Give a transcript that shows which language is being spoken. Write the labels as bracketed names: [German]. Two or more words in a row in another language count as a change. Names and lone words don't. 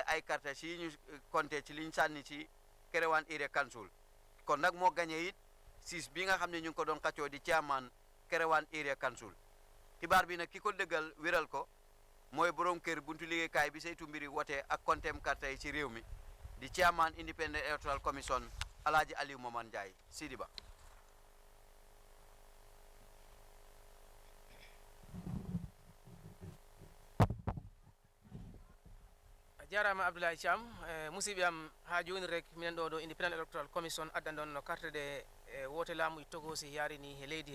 [Wolof] ay carte ci ñu compté ci liñ sànni ci Kerewan Area Council kon nag moo gagné it siis bi nga xam ne ñu ngi ko doon xaccoo di chairman Kerewan Area Council xibaar bi nag ki ko dëggal wéral ko mooy borom kër buntu liggéeykaay bi saytu mbiri wote ak kontem carte yi ci réew mi di chairman Independent Electoral Commission Alhaji Aliou Momar Njie Sidiba [Fula] jarama Abdoulaye Thiam musidɓe am ha joni rek minen ɗo Independent Electoral Commission addan ɗon no carte de wote laamu togosi yarini he leydi